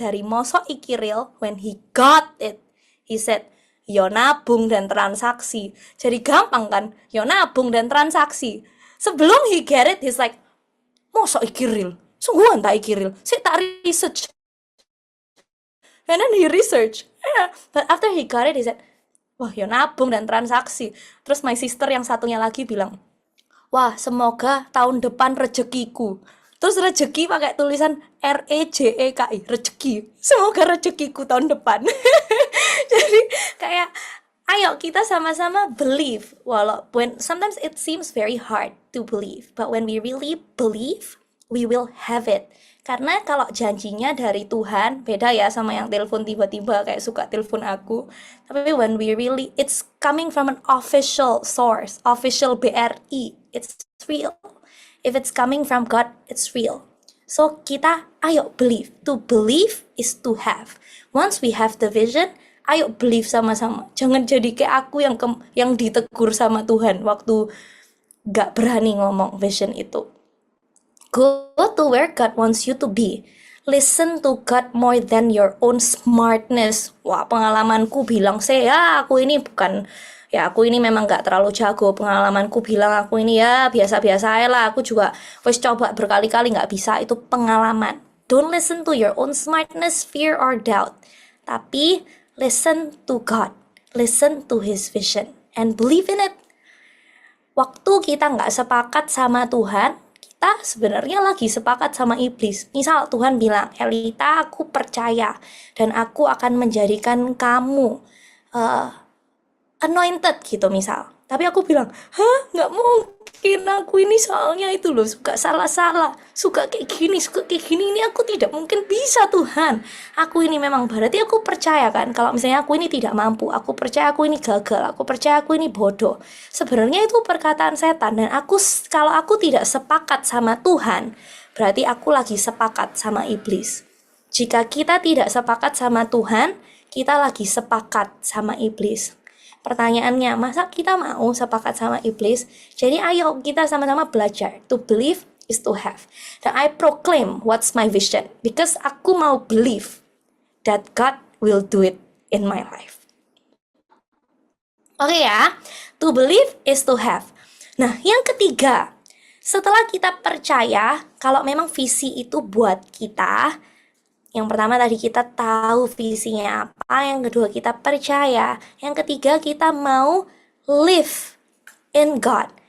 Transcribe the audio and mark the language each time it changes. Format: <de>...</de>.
<id>Dari</id> <jv>mosok iki</jv> <en>real, when he got it, he said</en> <id>yo nabung dan transaksi. Jadi gampang kan, yo nabung dan transaksi. Sebelum</id> <en>he get it, he's like</en> <jv>mosok iki real, sungguhan tak iki real,</jv> <id>saya tak research.</id> <en>And then he research, yeah. But after he got it, he said</en> <id>wah yo nabung dan transaksi. Terus</id> <en>my sister</en> <id>yang satunya lagi bilang, wah semoga tahun depan rezekiku. Terus rezeki pakai tulisan REJEKI, rezeki. Semoga rezekiku tahun depan. Jadi kayak ayo kita sama-sama</id> <en>believe. When sometimes it seems very hard to believe, but when we really believe, we will have it.</en> <id>Karena kalau janjinya dari Tuhan, beda ya sama yang telepon tiba-tiba kayak suka telepon aku.</id> <en>Tapi when we really, it's coming from an official source, official BRI, it's real. If it's coming from God, it's real. So</en> <id>kita, ayo</id> <en>believe. To believe is to have. Once we have the vision,</en> <id>ayo believe sama-sama. Jangan jadi kayak aku yang ditegur sama Tuhan waktu gak berani ngomong vision itu.</id> <en>Go to where God wants you to be. Listen to God more than your own smartness.</en> <id>Wah, pengalamanku bilang aku ini memang gak terlalu jago. Pengalamanku bilang aku ini ya biasa-biasa aja lah. Aku juga wes coba berkali-kali gak bisa. Itu pengalaman.</id> <en>Don't listen to your own smartness, fear, or doubt.</en> <id>Tapi</id> <en>listen to God. listen to his vision and believe in it.</en> <id>Waktu kita nggak sepakat sama Tuhan, kita sebenarnya lagi sepakat sama iblis. Misal Tuhan bilang, Elita, aku percaya dan aku akan menjadikan kamu anointed gitu misal. Tapi aku bilang, hah, nggak mungkin, aku ini soalnya itu loh, suka salah-salah, suka kayak gini, ini aku tidak mungkin bisa Tuhan. Aku ini memang berarti aku percaya kan, kalau misalnya aku ini tidak mampu, aku percaya aku ini gagal, aku percaya aku ini bodoh. Sebenarnya itu perkataan setan, dan kalau aku tidak sepakat sama Tuhan, berarti aku lagi sepakat sama iblis. Jika kita tidak sepakat sama Tuhan, kita lagi sepakat sama iblis. Pertanyaannya, masa kita mau sepakat sama iblis? Jadi ayo kita sama-sama belajar.</id> <en>To believe is to have.</en> <id>Dan</id> <en>I proclaim what's my vision. Because</en> <id>aku mau</id> <en>believe that God will do it in my life.</en> <id>Oke ya,</id> <en>to believe is to have.</en> <id>Nah, yang ketiga, setelah kita percaya kalau memang visi itu buat kita, yang pertama tadi kita tahu visinya apa, yang kedua kita percaya, yang ketiga kita mau</id> <en>live in God.</en>